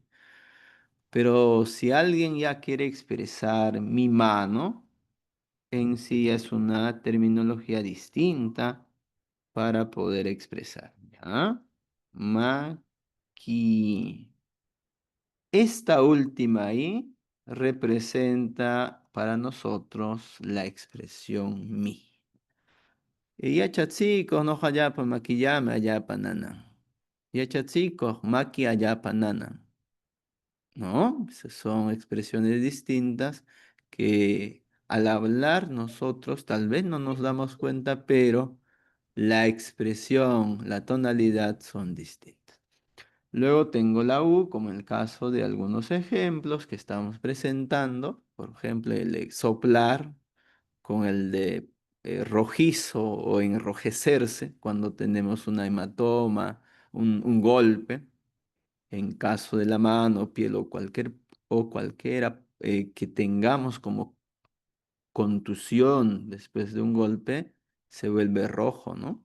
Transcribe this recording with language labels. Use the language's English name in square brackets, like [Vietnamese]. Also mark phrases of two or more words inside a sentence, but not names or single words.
[Spanish] Pero si alguien ya quiere expresar mi mano, en sí es una terminología distinta para poder expresar. ¿Ya? Maqui. Esta última I representa para nosotros la expresión mi. [Quechua] Yachatzikuq noqallapan makillami allapan nanan. Yachatzikuq maki allapan nanan. [Spanish] ¿No? Esas son expresiones distintas que al hablar nosotros tal vez no nos damos cuenta, pero la expresión, la tonalidad son distintas. Luego tengo la U, como en el caso de algunos ejemplos que estamos presentando, por ejemplo, el de soplar con el de rojizo o enrojecerse cuando tenemos una hematoma, un golpe en caso de la mano, piel o cualquiera que tengamos como contusión después de un golpe, se vuelve rojo, ¿no?